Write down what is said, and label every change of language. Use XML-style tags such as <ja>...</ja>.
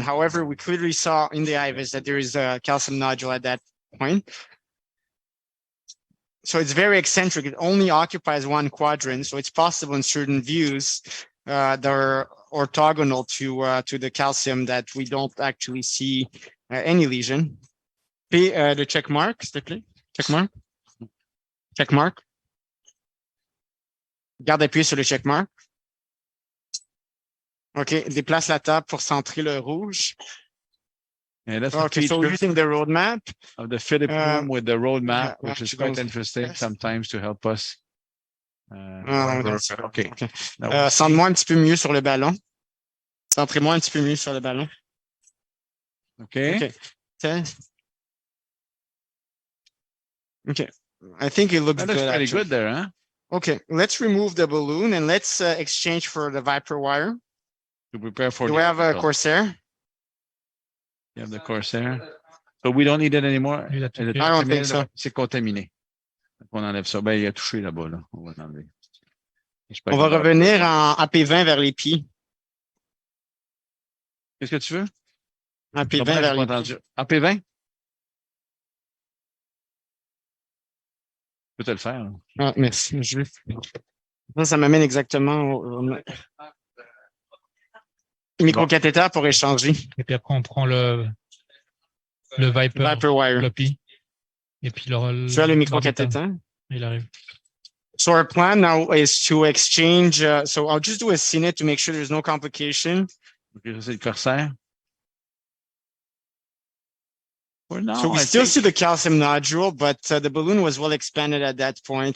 <en>However, we clearly saw in the IVUS that there is a calcium nodule at that point. So it's very eccentric. It only occupies one quadrant. So it's possible in certain views that are orthogonal to the calcium that we don't actually see any lesion. The check mark,</en> <fr>s'il te plaît.</fr> <en>Check mark. Check mark.</en> <fr>Garde appuyé sur le check mark. OK, déplace la table pour centrer le rouge.</fr> <en>And that's Okay, so we're using the roadmap of the Philip room with the roadmap, yeah, which is quite interesting sometimes to help us. Okay.</en> <fr>Centre-moi un petit peu mieux sur le ballon. Centrez-moi un petit peu mieux sur le ballon.</fr> <en>Okay. Okay. I think it looks That looks good. pretty Actually. good there, huh? Okay, let's remove the balloon and let's exchange for the Viper wire. To prepare for. Do we have a Corsair? You have the Corsair. So we don't need it anymore. I don't think so.</en> <fr>C'est contaminé. On enlève ça. Ben, il a touché là-bas, là. On va l'enlever. On va revenir en AP20 vers les pieds. Qu'est-ce que tu veux? AP20 vers les pieds. AP20? Je peux te le faire. Là. Ah, merci. Ça m'amène exactement au micro-cathéter pour échanger. Et puis après, on prend le Viper</fr> <en>wire.</en> <fr>floppy. Et puis tu as le micro-cathéter? Il arrive.</fr> <en>So our plan now is to exchange. So I'll just do a CNET to make sure there's no complication.</en> <fr>Okay, c'est le Corsair.</fr> <en>So we still see the calcium nodule, but the balloon was well expanded at that point.</en>